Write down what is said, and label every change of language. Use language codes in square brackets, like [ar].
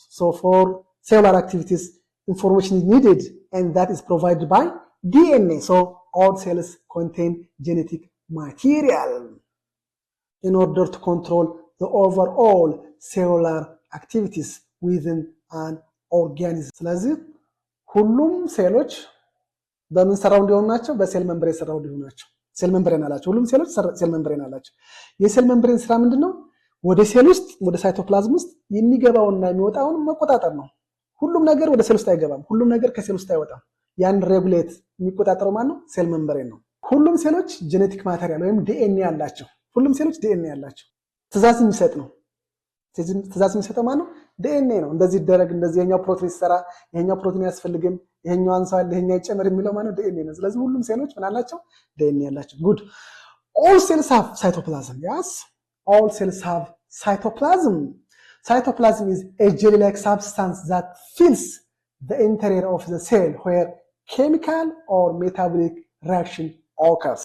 [en] So for cellular activities, information is needed, and that is provided by DNA. So all cells contain genetic material in order to control the overall cellular activities within an organism. [am] ስለዚህ ሁሉም ሴሎች በምን ሰራውንድ የሆኑ ናቸው? በሴል መምብሬን ሰራውንድ የሆኑ ናቸው። ሴል መምብሬን አላቸው። ሁሉም ሴሎች ሴል መምብሬን አላቸው። የሴል መምብሬን ስራ ምንድነው? ወደ ሴል ውስጥ ወደ ሳይቶፕላዝም ውስጥ የሚገባውና የሚወጣውን መቆጣጠር ነው። ሁሉም ነገር ወደ ሴል ውስጥ አይገባም። ሁሉም ነገር ከሴል ውስጥ አይወጣም። ያን ሬጉሌት የሚቆጣጠረው ማን ነው? ሴል መምብሬን ነው። ሁሉም ሴሎች ጄኔቲክ ማቴሪያል ወይም ዲኤንኤ አላቸው። ሁሉም ሴሎች ዲኤንኤ አላቸው። ትእዛዝ የሚሰጥ ነው። ትእዛዝ የሚሰጠው ማን ነው? ዲኤንኤ ነው። እንደዚህ ይደረግ፣ እንደዚህ የኛው ፕሮቲን ይሰራ፣ የኛው ፕሮቲን ያስፈልግም፣ ይሄኛው አንሳል፣ ይሄኛው ይጨመር የሚለው ማን ነው? ዲኤንኤ ነው። ስለዚህ ሁሉም ሴሎች ምን አላቸው? ዲኤንኤ አላቸው። ጉድ [en] all cells have cytoplasm. Yes, all cells have cytoplasm. Cytoplasm is a jelly-like substance that fills the interior of the cell where chemical or metabolic reaction occurs.